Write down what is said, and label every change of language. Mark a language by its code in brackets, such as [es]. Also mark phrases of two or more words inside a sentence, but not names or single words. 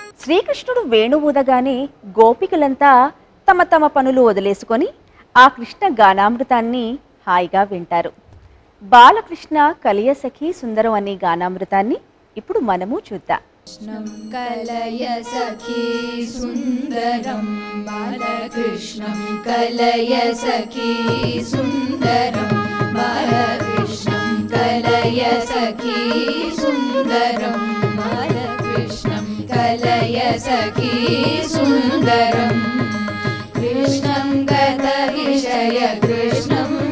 [te] శ్రీకృష్ణుడు వేణువు ఊదగానే గోపికలంతా తమ తమ పనులు వదిలేసుకొని ఆ కృష్ణ గానామృతాన్ని హాయిగా వింటారు. బాలకృష్ణ కలియసఖి సుందరం అనే గానామృతాన్ని ఇప్పుడు మనము చూద్దాం. [sa] कृष्णं कलय सखी सुन्दरं बालकृष्णं कलय सखी सुन्दरं बालकृष्णं कलय सखी सुन्दरं बालकृष्णं कलय सखी सुन्दरं कृष्णं गतविषय कृष्णं